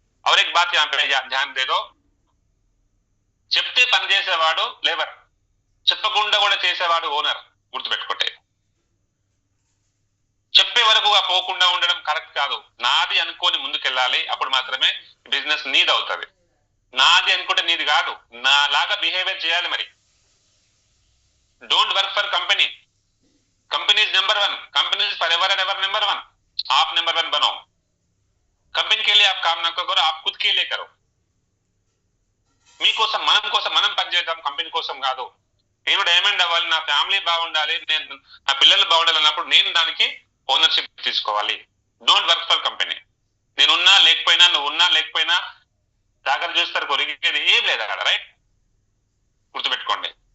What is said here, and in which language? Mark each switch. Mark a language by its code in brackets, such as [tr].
[hi] और एक बात यहाँ पे ध्यान दे दो, [te] చెప్తే పని చేసేవాడు లేబర్, చెప్పకుండా కూడా చేసేవాడు ఓనర్, గుర్తుపెట్టుకుంటే. చెప్పే వరకు పోకుండా ఉండడం కరెక్ట్ కాదు. నాది అనుకోని ముందుకెళ్ళాలి, అప్పుడు మాత్రమే బిజినెస్ నీది అవుతుంది. నాది అనుకుంటే నీది కాదు, నా లాగా బిహేవియర్ చేయాలి. [en] మరి don't work for company, company is number 1, company is for ever and ever number 1. [hi] आप नंबर 1 बनो. कंपनी के लिए आप काम ना करो, आप खुद के लिए करो. [te] మీకోసం, మనం పనిచేద్దాం, కంపెనీ కోసం కాదు. నేను డైమండ్ అవ్వాలి, నా ఫ్యామిలీ బాగుండాలి, నేను నా పిల్లలు బాగుండాలి అన్నప్పుడు నేను దానికి ఓనర్షిప్ తీసుకోవాలి. [en] Don't work for company. [te] నేనున్నా లేకపోయినా, నువ్వు ఉన్నా లేకపోయినా జాగ్రత్త చూస్తారు, కొరిగేది ఏం లేదు అక్కడ, రైట్? గుర్తుపెట్టుకోండి.